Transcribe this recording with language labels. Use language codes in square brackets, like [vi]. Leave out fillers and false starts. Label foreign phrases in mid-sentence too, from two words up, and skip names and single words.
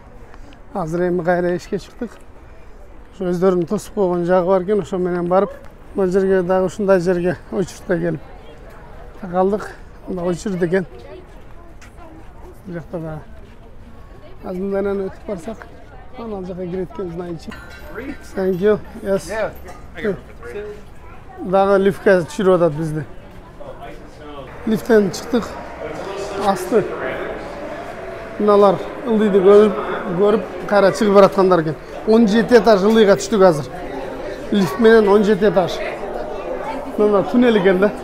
[ky] Азыр эми кайра ишке чыктык. Ошо өздөрүнүн тосуп койгон жагы бар экен, ошо менен барып, мына жерге дагы ушундай жерге очуртта келип калдык. Мына очурт экен. Бул жакта да азындан өтүп барсак, ал жака кирет экен, [ru] знаете. [en] Thank you. Yes. [ky] Дагы лифтке түшүрүп атат бизди. Лифттен чыктык. Асты. Мыналар ылдыйды көрүп кайра чыгып бараткандар экен. 17 этаж ылдыйга түштүк азыр. Лифт менен 17 этаж. Мына туннел экен да.